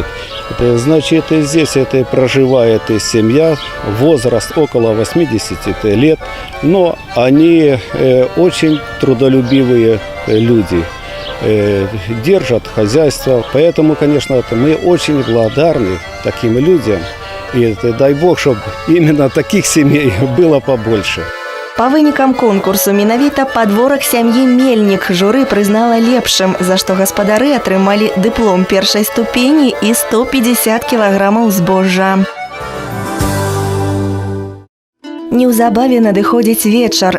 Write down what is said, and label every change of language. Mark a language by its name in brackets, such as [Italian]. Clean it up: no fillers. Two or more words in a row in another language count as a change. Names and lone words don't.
[Russian] Значит, здесь проживает семья, возраст около 80 лет, но они очень трудолюбивые люди, держат хозяйство. Поэтому, конечно, мы очень благодарны таким людям. И дай Бог, чтобы именно таких семей было побольше. [Belarusian] Па вынікам конкурсу менавіта падворак сям'і Мельнік журы прызнала лепшым, за што гаспадары атрымалі дыплом першай ступені і 150 кілаграмаў збожжа. Неўзабаве надыходзіць вечар.